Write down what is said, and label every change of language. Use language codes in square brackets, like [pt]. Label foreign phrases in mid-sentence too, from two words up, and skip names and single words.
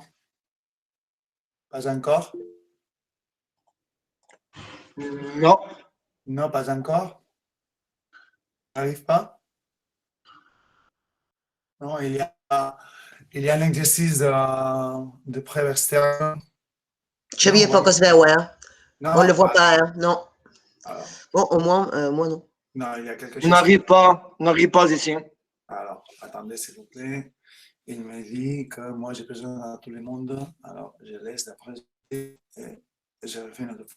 [fr] Pas encore? Non. Non, pas encore? N'arrive pas? Non, il y a un exercice de preuve externe. [ca] Xavier, poc es veu, [fr] Non, on ne le voit pas, non. Alors, Bon, au moins, moi non. non, il y a quelque chose. On n'arrive pas ici. Alors, attendez, s'il vous plaît. Il me dit que moi, j'ai besoin de tout le monde. Alors, je laisse la présenter et je refais une autre fois.